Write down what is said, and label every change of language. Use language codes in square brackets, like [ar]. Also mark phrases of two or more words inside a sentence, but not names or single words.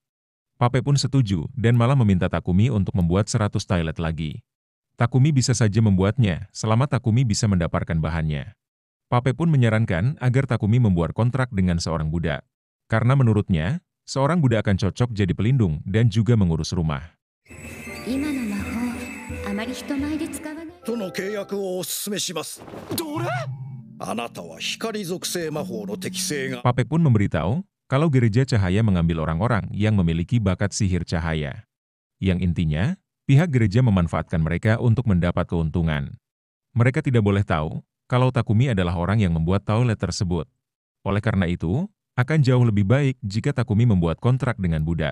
[id] Papek pun setuju dan malah meminta Takumi untuk membuat 100 toilet lagi. Takumi bisa saja membuatnya selama Takumi bisa mendapatkan bahannya. Papek pun menyarankan agar Takumi membuat kontrak dengan seorang budak. Karena menurutnya, seorang budak akan cocok jadi pelindung dan juga mengurus rumah. [ja] 今の魔法、あまり人前で使わない。との契約をお勧めします。どれ。あなたは光属性魔法の適性が。 [id] Papek pun memberitahu kalau gereja cahaya mengambil orang-orang yang memiliki bakat sihir cahaya. Yang intinya, pihak gereja memanfaatkan mereka untuk mendapat keuntungan. Mereka tidak boleh tahu kalau Takumi adalah orang yang membuat toilet tersebut. Oleh karena itu, akan jauh lebih baik jika Takumi membuat kontrak dengan budak.